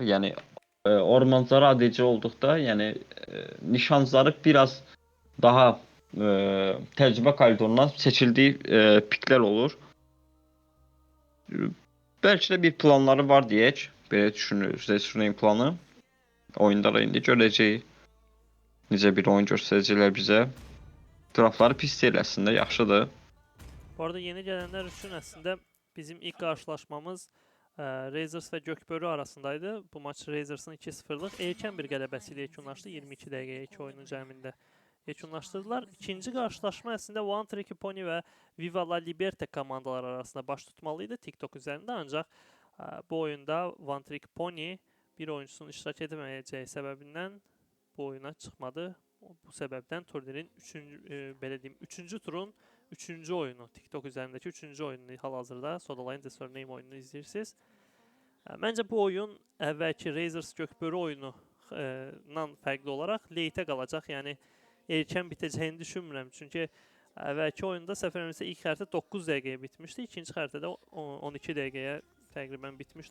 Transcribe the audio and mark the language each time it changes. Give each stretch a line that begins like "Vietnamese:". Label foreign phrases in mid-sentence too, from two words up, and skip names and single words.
Azerbaijani: Yəni ormancları ADC olduqda, yəni nişancları biraz daha təcrübə koridorundan seçildiyi piklər olur. Bəlkə də bir planları var deyək. Belə düşünürüz, Zesurlane planı. Oyunda da indi görəcəyik. Necə bir oyun göstərəcəklər bizə. Draftları pis deyil əslində, yaxşıdır.
Turkish: Bu arada yeni gelenler için aslında bizim ilk karşılaşmamız Razors ve Gökbörü arasındaydı. Bu maç Razors'ın 2-0'lık erken bir
Azerbaijani: qələbəsiyle yekunlaşdı. 22 dəqiqəyə 2 oyunun cəmində yekunlaşdırdılar.
Turkish: İkinci karşılaşma aslında One Trick Pony ve Viva La Liberte
Azerbaijani: komandalar arasında baş tutmalıydı
Turkish: TikTok üzerinde, ancak bu oyunda One Trick Pony bir oyuncusunun iştirak edemeyeceği sebebinden bu oyuna çıkmadı. Bu sebepten turnirin 3. turun 3. oyunu, TikTok üzerindeki 3.
Azerbaijani: oyunu hal-hazırda Sodaline The Surname oyununu izləyirsiniz. Məncə bu oyun əvvəlki Razors Gökbörü oyunundan fərqli olaraq late-ə qalacaq. Yəni erkən bitəcəyini düşünmürəm. Çünki əvvəlki oyunda səhv eləmirəmsə ilk xəritə 9 dəqiqəyə bitmişdi. İkinci xəritədə 12 dəqiqəyə təqribən bitmişdi.